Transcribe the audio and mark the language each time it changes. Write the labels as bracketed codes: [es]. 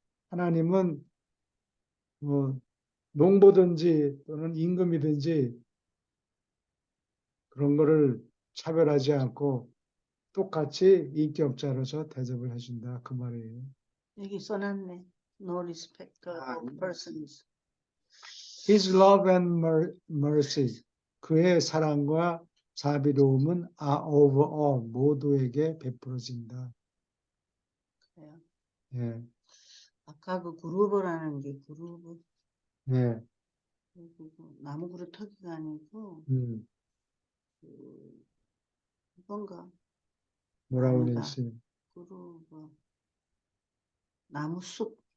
[ko] 하나님은 뭐 농부든지 또는 임금이든지 그런 거를 차별하지 않고 똑같이 인격자로서 대접을 해준다 그 말이에요. 여기 써놨네. [en] No respect of persons. His love and mercy [ko] 그의 사랑과 자비로움은 [en] over all [ko] 모두에게 베풀어진다. 그래요. 예, 아까 그 그루브라는 게 그루브 예, 나무 그루 터기가 아니고 이건가? 뭐라고 아니다. 그랬어요? 그루브 나무숲